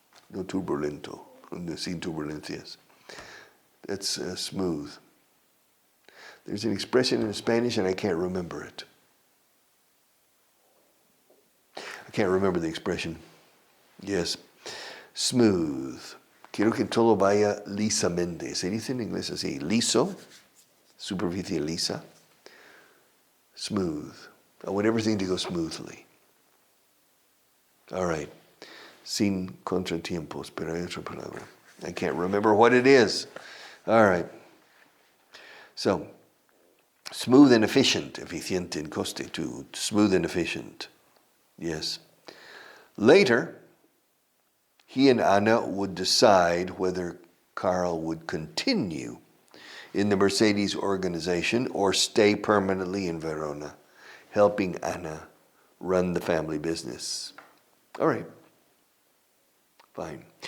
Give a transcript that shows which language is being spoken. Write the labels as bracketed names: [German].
[Spanish] No turbulento, sin turbulencias. [English] That's smooth. There's an expression in Spanish and I can't remember it. I can't remember the expression. Yes. Smooth. [Spanish] Quiero que todo vaya lisamente. Se dice en inglés así. Liso. Superficie lisa. Smooth. [English] I want everything to go smoothly. All right. [Spanish] Sin contratiempos, pero hay otra palabra. [English] I can't remember what it is. All right. So, Smooth and efficient, eficiente en constitut, smooth and efficient. Yes. Later, he and Anna would decide whether Carl would continue in the Mercedes organization or stay permanently in Verona, helping Anna run the family business. All right. Fine.